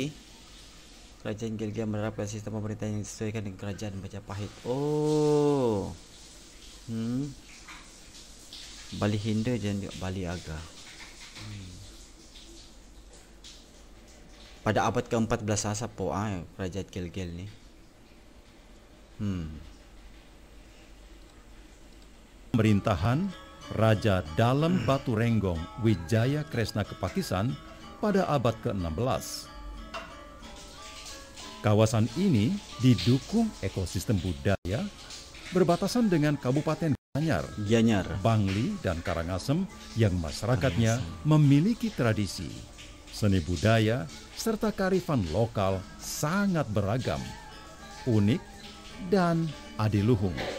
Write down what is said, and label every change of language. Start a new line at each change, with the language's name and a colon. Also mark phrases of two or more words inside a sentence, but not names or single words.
Indonesian: Kerajaan Gel-Gel menerapkan sistem pemerintahan yang disesuaikan dengan kerajaan Majapahit. Bali Hindu dan Bali Aga. Pada abad ke-14 Sapo kerajaan Gilgil ni. Pemerintahan Raja Dalem Batu Renggong Wijaya Kresna Kepakisan pada abad ke-16. Kawasan ini didukung ekosistem budaya berbatasan dengan Kabupaten Gianyar, Bangli, dan Karangasem yang masyarakatnya memiliki tradisi, seni budaya, serta kearifan lokal sangat beragam, unik, dan adiluhung.